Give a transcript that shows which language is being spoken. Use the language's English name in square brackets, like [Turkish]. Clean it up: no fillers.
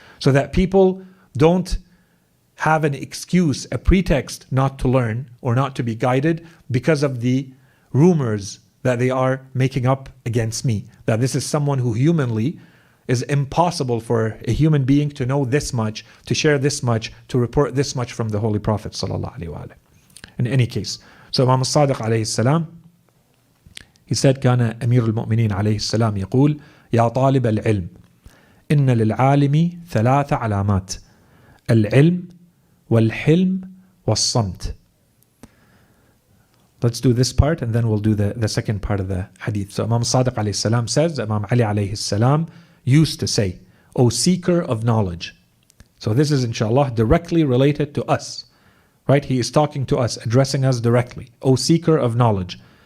[English] So that people don't have an excuse, a pretext not to learn or not to be guided because of the rumors that they are making up against me. That this is someone who humanly is impossible for a human being to know this much, to share this much, to report this much from the Holy Prophet sallallahu alaihi wasallam. In any case, so Imam al-Sadiq alayhi salam, he said, [Arabic] كان أمير المؤمنين عليه السلام يقول يا طالب العلم إن للعالم 3 علامات العلم والحلم والصمت. [English] Let's do this part and then we'll do the second part of the hadith. So Imam Sadiq alayhi salam says, Imam Ali alayhi salam used to say, O seeker of knowledge. So this is inshallah directly related to us. Right? He is talking to us, addressing us directly. O seeker of knowledge.